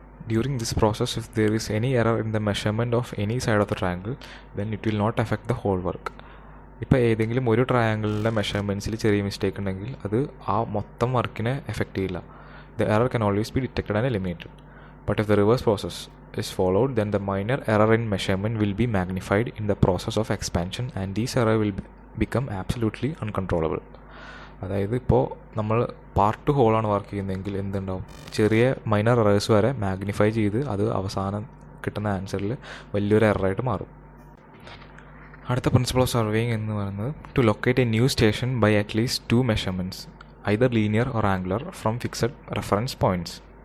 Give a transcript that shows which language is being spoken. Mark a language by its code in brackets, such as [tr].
[en] During this process, if there is any error in the measurement of any side of the triangle, then it will not affect the whole work. [ml] ഇപ്പോൾ ഏതെങ്കിലും ഒരു ട്രയാങ്കിളിൻ്റെ മെഷർമെൻറ്റ്സിൽ ചെറിയ mistake ഉണ്ടെങ്കിൽ അത് ആ മൊത്തം വർക്കിനെ എഫക്റ്റ് ചെയ്യില്ല. [en] The error can always be detected and eliminated. But if the reverse process is followed, then the minor error in measurement will be magnified in the process of expansion and this error will become absolutely uncontrollable. [ml] അതായത് ഇപ്പോൾ നമ്മൾ part ഹോളാണ് work ചെയ്യുന്നതെങ്കിൽ എന്തുണ്ടാവും, ചെറിയ minor errors വരെ magnify ചെയ്ത് അത് അവസാനം കിട്ടുന്ന ആൻസറിൽ വലിയൊരു എററായിട്ട് മാറും. അടുത്ത [en] principle of surveying [ml] എന്ന് പറയുന്നത്, [en] To locate a new station by at least 2 measurements, either linear or angular, from fixed reference points.